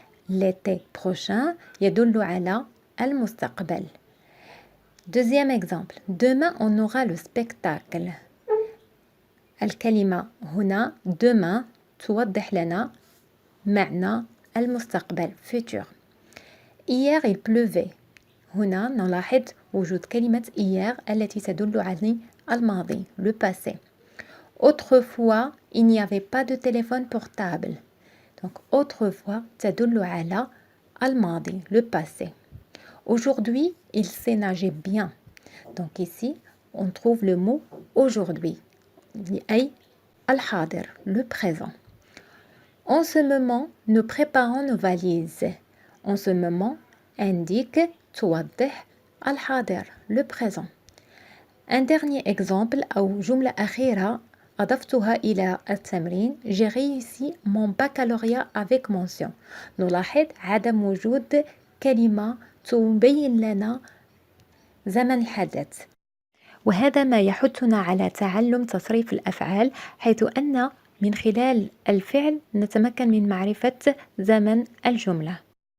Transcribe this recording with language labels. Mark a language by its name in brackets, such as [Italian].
[French] L'été prochain [Arabic] يدل على المستقبل. [French] Deuxième exemple. Demain on aura le spectacle. [Arabic] الكلمة هنا demain توضح لنا معنى المستقبل futur. [French] Hier il pleuvait. [Arabic] هنا نلاحظ وجود كلمة hier التي تدل على الماضي le passé. [French] Autrefois il n'y avait pas de téléphone portable. Donc autrefois [Arabic] تدل على الماضي [French] le passé. Aujourd'hui il sait nager bien. Donc ici on trouve le mot aujourd'hui [Arabic] أي الحاضر [French] le présent. En ce moment nous préparons nos valises. En ce moment indique [Arabic] توضح الحاضر [French] le présent. Un dernier exemple [Arabic] أو جملة أخيرة أضفتها إلى التمرين [French] j'ai réussi mon baccalauréat avec mention. [Arabic] نلاحظ عدم وجود كلمة تبين لنا زمن الحدث. وهذا ما يحثنا على تعلم تصريف الأفعال حيث أن من خلال الفعل نتمكن من معرفة زمن الجملة.